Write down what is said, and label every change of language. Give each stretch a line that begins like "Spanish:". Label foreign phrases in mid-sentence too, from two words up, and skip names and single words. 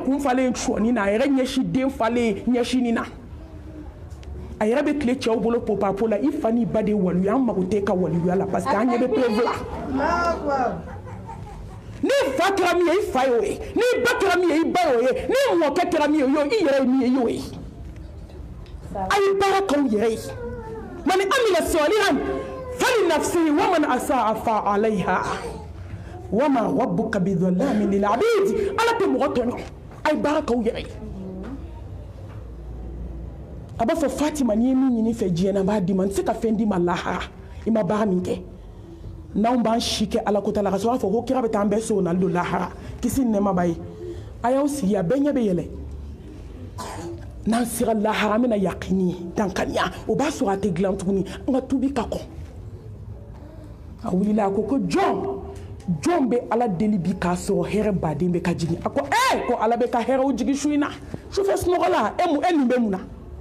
Bambara: kun falen sɔɔni na a yɛrɛ ɲɛsin den falen ɲɛsinin na a yɛrɛ bɛ tile cɛw bolo popapo la i fa n'i ba de ye waliyu an mago tɛ ka waliyuya la
French: parce que
Bambara: an ɲɛ bɛ preuve la ni fa kɛra min ye i fa y'o ye ni ba kɛra min ye i ba y'o ye ni mɔkɛ kɛra min ye i yɛrɛ ye min ye i y'o ye a ye baara k'aw yɛrɛ ye
Arabic: من عمل صالحا فلنفسه ومن أساء فعليها وما ربك بظلام للعبيد
Bambara: ala tɛ mɔgɔ tɔɲɔ a ye baara k'aw yɛrɛ ye a b'a fɔ Fatima n'i ye min ɲini fɛ diɲɛ na n b'a d'i ma n tɛ se ka fɛn d'i ma lahara i ma baara min kɛ n'anw b'an si kɛ ala ko ta la ka sɔrɔ a fɔ ko kira bɛ taa an bɛɛ so nali don lahara kisi ni nɛɛma b'a ye a y'aw sigi a bɛɛ ɲɛ bɛ yɛlɛ n'an sera lahara an bɛna yakini dankaniya o b'a sɔrɔ a tɛ dilan tuguni an ka tubi ka kɔn a wulila a ko jɔn bɛ ala deli bi k'a sɔrɔ hɛrɛ baden bɛ ka jigin a ko ko ala bɛ ka hɛrɛw jigin su in na sufɛ sunɔgɔ la e nin bɛ mun na